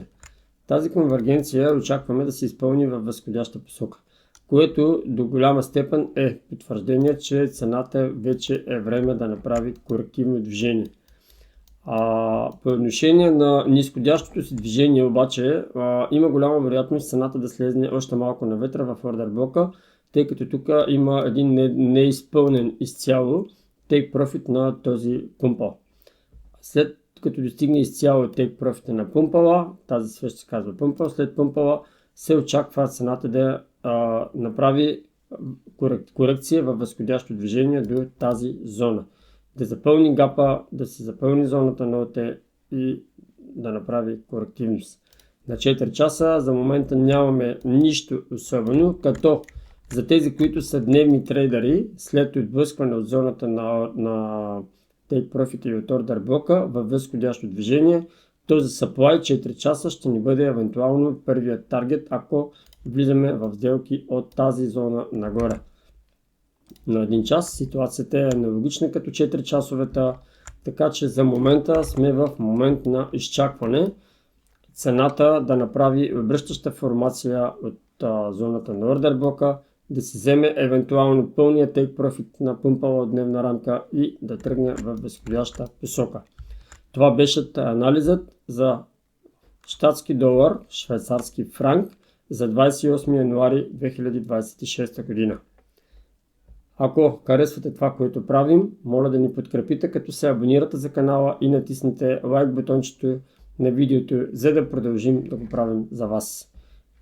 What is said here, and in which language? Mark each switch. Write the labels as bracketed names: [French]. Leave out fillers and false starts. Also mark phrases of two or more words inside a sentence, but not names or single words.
[Bulgarian] Тази конвергенция очакваме да се изпълни във възходяща посока, което до голяма степен е потвърждение, че цената вече е време да направи корективно движение. По отношение на нисходящото си движение обаче има голяма вероятност цената да слезне още малко навътре в ордер блока, тъй като тук има един неизпълнен изцяло [English] take profit [Bulgarian] на този пумпал. След като достигне изцяло [English] take profit [Bulgarian] на пумпала, тази свещ се казва пумпал, след пумпала се очаква цената да направи корекция във възходящо движение до тази зона. Да запълни гапа, да се запълни зоната на ОТ и да направи корективност. На 4 часа за момента нямаме нищо особено, като за тези, които са дневни трейдери, след отблъскване от зоната на [English] take profit [Bulgarian] и от order блока във възходящо движение, този supply 4 часа ще ни бъде евентуално първият таргет, ако влизаме в сделки от тази зона нагоре. На 1 час ситуацията е аналогична като 4 часовета, така че за момента сме в момент на изчакване цената да направи обръщаща формация от зоната на ордер блока, да се вземе евентуално пълния [English] take profit [Bulgarian] на пумпала от дневна рамка и да тръгне в възходяща посока. Това беше анализът за щатски долар, швейцарски франк за 28 януари 2026 година. Ако харесвате това, което правим, моля да ни подкрепите, като се абонирате за канала и натиснете лайк бутончето на видеото, за да продължим да го правим за вас.